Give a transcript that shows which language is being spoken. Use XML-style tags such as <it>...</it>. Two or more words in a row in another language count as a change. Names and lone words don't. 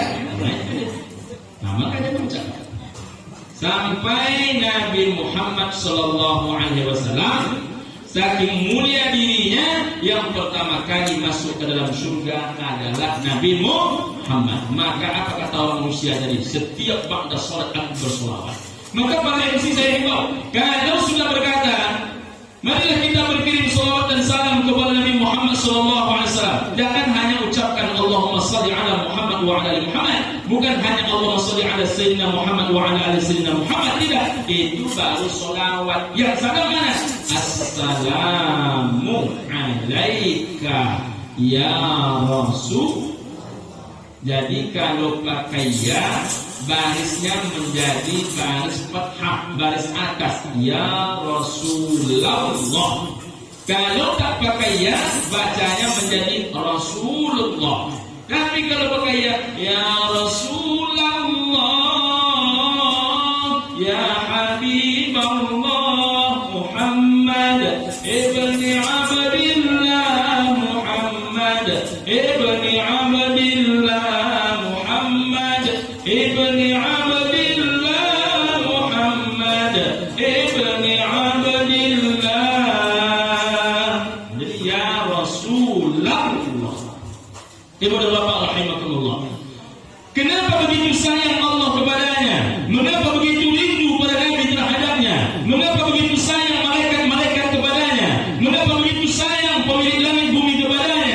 <id>Nah makanya mengucapkan sampai Nabi Muhammad SAW saking mulia dirinya, yang pertama kali masuk ke dalam surga adalah Nabi Muhammad. Maka apa kata orang manusia tadi? Setiap ba'da sholat aku bersolawat. Maka para MC saya himbau, kalau sudah berkata, marilah kita berkirim salawat dan salam kepada Nabi Muhammad SAW. Jangan hanya ucapkan</id> <ar>اللهم صل على محمد وعلى آل محمد.</ar> <id>bukan hanya</id> <ar>اللهم صل على سيدنا محمد وعلى آل سيدنا محمد,</ar> <id>tidak. Itu baru sholawat. Yang sama mana?</id> <ar>السلام عليك يا رسول.</ar> <id>Jadi kalau pakai ya, barisnya menjadi baris fathah, baris atas,</id> <ar>يا رسول الله.</ar> <id>Kalau tak pakai ya, bacanya menjadi Rasulullah. Tapi kalau pakai</id> <ar>يا رسول الله، يا حبيب الله محمد ابن عبد الله، محمد ابن عبد الله، محمد ابن عبد الله، محمد ابن عبد الله.</ar> <id>Jadi</id> <ar>يا رسول الله.</ar> <id>Ibu dan bapak rahimakumullah. Kenapa begitu sayang Allah kepadanya? Mengapa begitu rindu pada Nabi terhadapnya? Mengapa begitu sayang malaikat-malaikat kepadanya? Mengapa begitu sayang pemilik langit bumi kepadanya?</id>